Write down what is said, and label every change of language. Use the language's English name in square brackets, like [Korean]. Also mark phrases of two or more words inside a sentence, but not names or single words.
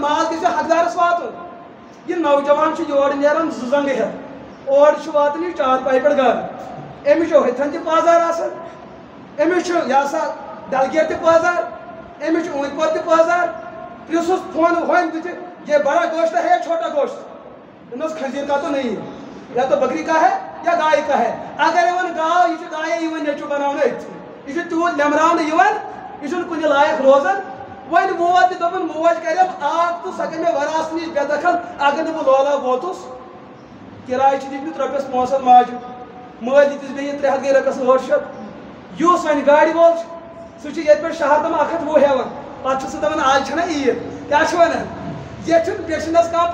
[Kashmiri] ماز گژھِ حقدارَس واتُن یہِ نوجوان چھُ یورٕ نیران 2 زنٛگہٕ ہٮ۪تھ اور چھُ واتان یہِ چارپاے پٮ۪ٹھ گرٕ أمِس چھُ ہُتھن تہِ پٲزار آسان أمِس چھُ یہِ ہسا ڈلگیٹ تہِ پٲزار أمِس چھُ اوٗنٛتۍ پور تہِ پٲزار پرٛژھُس فون ہوٚمۍ بٕتھِ [Urdu] یہ بڑا گوشت ہے یا چھوٹا گوشت [Kashmiri] دوٚپنَس [Urdu] کھٔزیٖر کا تو نہیں یا تو بکری کا ہے یا گایہِ کا ہے [Kashmiri] اگر یہِ وۄنۍ گاو یہِ چھِ گایے یِوان نیٚچوٗ بناونہٕ أتھۍ یہِ چھُ تیوٗت لیٚمراونہٕ یِوان یہِ چھُنہٕ کُنہِ لایق روزان وۄنۍ ووت یہِ دوٚپُن موج کَرٮ۪م آب تہٕ سۄ گٔے مےٚ وراثت نِش بے دخل اگر نہٕ بہٕ لولاب ووتُس کِراے چھِ دِتمٕتۍ رۄپیَس 500 ماجہِ مٲلۍ دِتِس بیٚیہِ 300 گٔے رۄپیَس 800 یُس وۄنۍ گاڑِ وول چھُ سُہ چھُ ییٚتہِ پٮ۪ٹھ شہر تام 120 ہٮ۪وان پَتہٕ چھُ سُہ دَپان آز چھَنا عیٖد کیٛاہ چھِ وَنان ییٚتہِ چھُنہٕ پیشنَس کانٛہہ